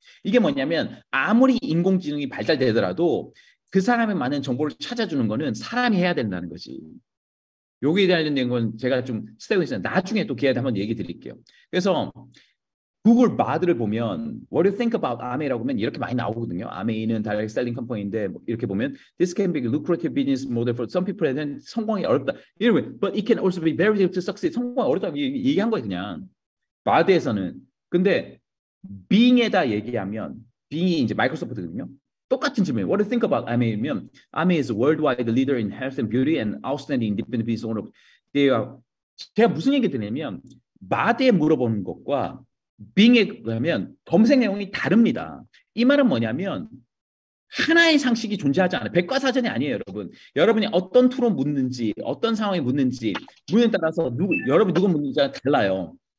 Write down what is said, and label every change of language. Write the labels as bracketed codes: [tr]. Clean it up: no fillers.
[ko] 이게 뭐냐면 아무리 인공지능이 발달되더라도 그 사람의 많은 정보를 찾아주는 거는 사람이 해야 된다는 거지. 여기에 대한 건 제가 좀 쓰고 있어요. 나중에 또 기회에 한번 얘기 드릴게요. 그래서 구글 바드를 보면 What do you think about 아메이라고 하면 이렇게 많이 나오거든요. 아메이는 direct selling 컴퍼니인데 이렇게 보면 This can be a lucrative business model for some people 에는 성공이 어렵다. [en] 이러면 But it can also be very difficult to succeed. [ko] 성공이 어렵다고 얘기한 거예요. 그냥 바드에서는. 근데 빙에다 얘기하면 빙이 이제 마이크로소프트거든요. 똑같은 질문. [en] What do you think about 아메이면 아메이 is a worldwide leader in health and beauty and outstanding independent business owner. [ko] 제가 무슨 얘기 드냐면 바드에 물어보는 것과 빙에 하면 검색 내용이 다릅니다. 이 말은 뭐냐면 하나의 상식이 존재하지 않아요. 백과사전이 아니에요, 여러분. 여러분이 어떤 툴로 묻는지, 어떤 상황에 묻는지, 문에 따라서 여러분이 누구 묻는지가 달라요.